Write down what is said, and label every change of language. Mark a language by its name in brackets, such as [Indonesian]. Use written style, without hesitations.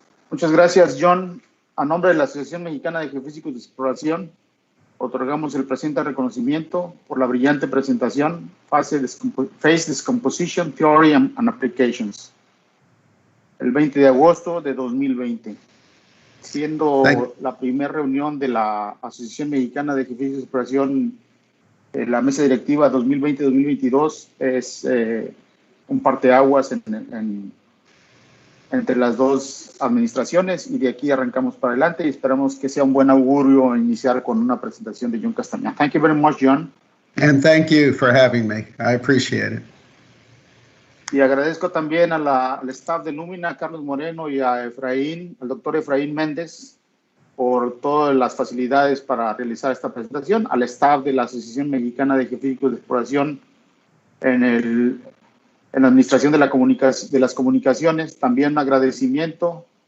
[Spanish] Muchas gracias, John. A nombre de la Asociación Mexicana de Geofísicos de Exploración, otorgamos el presente reconocimiento por la brillante presentación Phase Decomposition Theory and Applications, el 20 de agosto de 2020, siendo la primera reunión de la Asociación Mexicana de Geofísicos de Exploración, la mesa directiva 2020-2022, es un parteaguas entre las dos administraciones, y de aquí arrancamos para adelante y esperamos que sea un buen augurio iniciar con una presentación de John Castagna. [English] Thank you very much, John. And thank you for having me. I appreciate it. [Spanish] Y agradezco también al staff de Lumina, Carlos Moreno, y a Efraín, al doctor Efraín Méndez, por todas las facilidades para realizar esta presentación, al staff de la Asociación Mexicana de Geofísicos de Exploración en la administración de las comunicaciones, también un agradecimiento.